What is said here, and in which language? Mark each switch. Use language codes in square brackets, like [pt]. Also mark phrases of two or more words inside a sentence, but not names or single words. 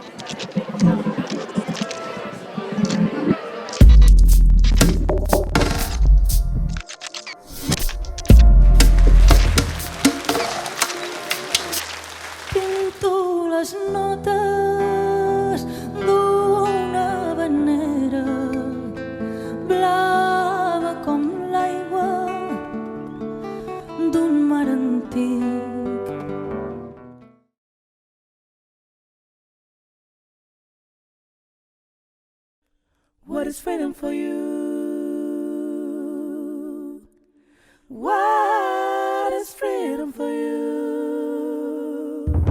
[ca] Pinto les notes d'una vanera blava com l'aigua d'un mar antic. [en] What is freedom for you? What is freedom for you?